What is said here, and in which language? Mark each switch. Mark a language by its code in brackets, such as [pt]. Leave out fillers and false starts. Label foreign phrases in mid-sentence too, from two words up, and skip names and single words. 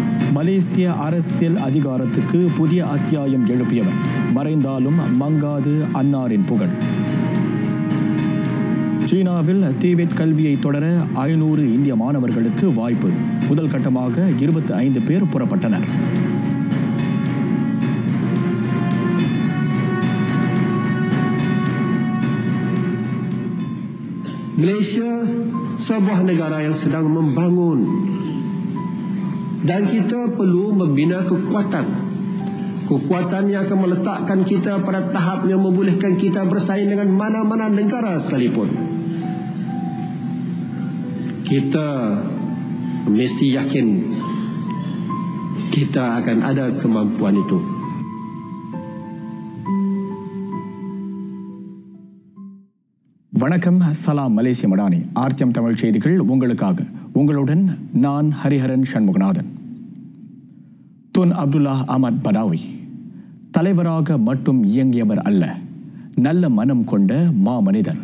[ta] மலேசிய அரசியல் அதிகாரத்துக்கு புதிய அத்தியாயம் எழுப்பியவர். மறைந்தாலும் மங்காது அன்னாரின் புகழ். சீனாவில் டிபெட் கல்வியை தொடர 500 இந்திய மாணவர்களுக்கு வாய்ப்பு. முதல் கட்டமாக 25 பேர் புறப்பட்டனர். [ms] Malaysia sebuah negara yang sedang membangun dan kita perlu membina kekuatan yang akan meletakkan kita pada tahap yang membolehkan kita bersaing dengan mana-mana negara sekalipun. Kita mesti yakin kita akan ada kemampuan itu. [ta] வணக்கம். [ms] Salam Malaysia Madani. [ta] ஆர்த்தியம் தமிழ் செய்திகள் உங்களுக்காக. உங்களுடன் நான் ஹரிஹரன் சண்முகநாதன். துன் அப்துல்லா அஹ்மத் படாவி தலைவராக மட்டும் இயங்கியவர் அல்ல, நல்ல மனம் கொண்ட மாமனிதர்.